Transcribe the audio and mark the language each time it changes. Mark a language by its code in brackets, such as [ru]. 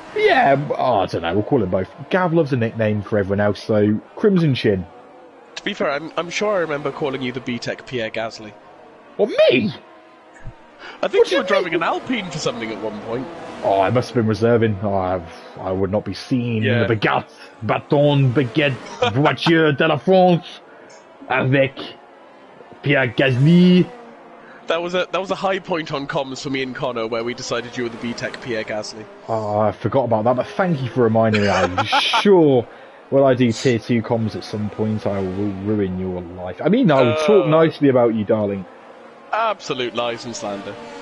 [en] Yeah, I don't know, we'll call him both. Gav loves a nickname for everyone else, so Crimson Chin. To be fair, I'm sure I remember calling you the B-Tech Pierre Gasly. What, me? I think you were driving an Alpine for something at one point. Oh, I must have been reserving. Oh, I would not be seen. Yeah. [fr] Baguette, bâton, baguette, voiture de la France, avec Pierre Gasly. [en] That was a high point on comms for me and Connor, where we decided you were the B-Tech Pierre Gasly. Oh, I forgot about that, but thank you for reminding me. I'm sure when I do tier 2 comms at some point, I will ruin your life. I mean, I will talk nicely about you, darling. Absolute lies and slander.